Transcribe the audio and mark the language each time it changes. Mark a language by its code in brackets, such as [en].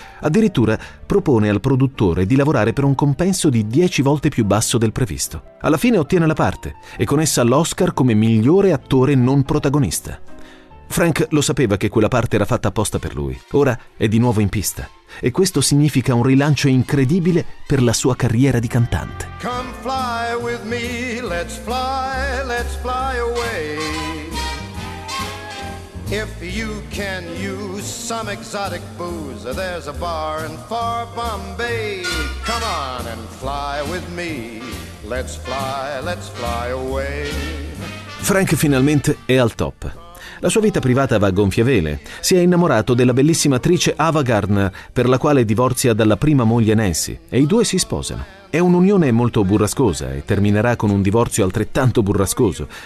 [it] Addirittura propone al produttore di lavorare per un compenso di 10 volte più basso del previsto. Alla fine ottiene la parte, e con essa l'Oscar come migliore attore non protagonista. Frank lo sapeva che quella parte era fatta apposta per lui. Ora è di nuovo in pista. E questo significa un rilancio incredibile per la sua carriera di cantante. [en] Come fly with me, let's fly away. If you can use some exotic booze, there's a bar in far Bombay. Come on and fly with me, let's fly away. [it] Frank finalmente è al top. La sua vita privata va a gonfie vele. Si è innamorato della bellissima attrice Ava Gardner, per la quale divorzia dalla prima moglie Nancy, e i due si sposano. È un'unione molto burrascosa e terminerà con un divorzio altrettanto burrascoso.